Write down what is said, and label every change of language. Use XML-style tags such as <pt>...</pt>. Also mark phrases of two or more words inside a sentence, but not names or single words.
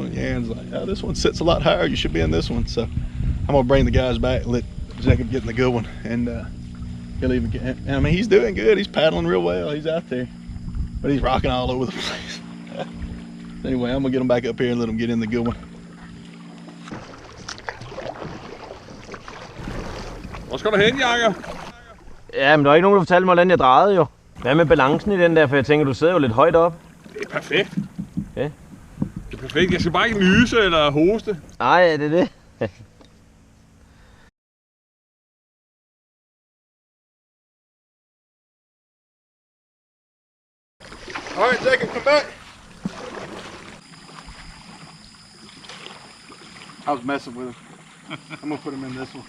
<en>And Yan's like, oh, this one sits a lot higher. You should be in this one. So I'm gonna bring the guys back, let Jacob get in the good one, and he'll even get. I mean, he's doing good. He's paddling real well. He's out there, but he's rocking all over the place. Anyway, I'm gonna get him back up here and let him get in the good one.</en> <da>Hvor skal du hen, Jakob? Ja, men der er ikke nogen, der fortalte mig, hvordan jeg drejede jo. Hvad med balancen i den der, for jeg tænker, du sidder jo lidt højt op. Det er perfekt. Okay. Det er perfekt. Jeg skal bare ikke nyse eller hoste. Nej, det er det.</da> <en>All right, Jacob, come back. I was messing with him. I'm gonna put him in this one.</en>